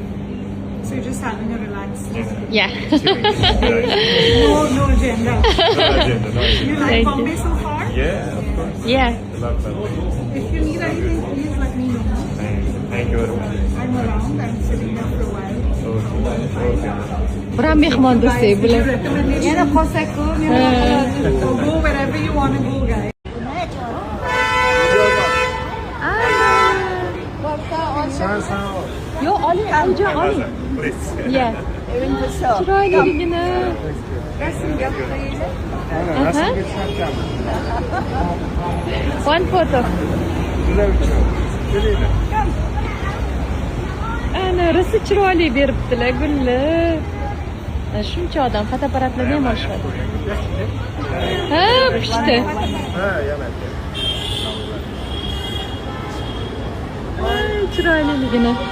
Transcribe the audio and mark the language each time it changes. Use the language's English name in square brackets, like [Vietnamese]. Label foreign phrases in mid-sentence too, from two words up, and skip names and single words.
[English] So you're just having a relaxed, Yeah. Chilling. Right. no agenda. No agenda, no agenda. You like Thank you. Bombay so far? Yeah, of course. Yeah. I love that. If you need anything, please let me know. Thank you very much. I'm around. I'm sitting here for a while. Okay. [Uzbek] Buram mehmon do'stlik bular. Yana qolsak-ku, [English] go wherever you want to go, guys. [Uzbek] Yo, oling, Alijon, oling. [English] Please. Yeah. Chiroyligina. One photo. [Uzbek] Ana, rosa chiroyli beribdilar, gullar. Shuncha odam fotoapparatlarni ham olishadi. Ha, pishdi. Ha, yana. Ay, chiroyliligini.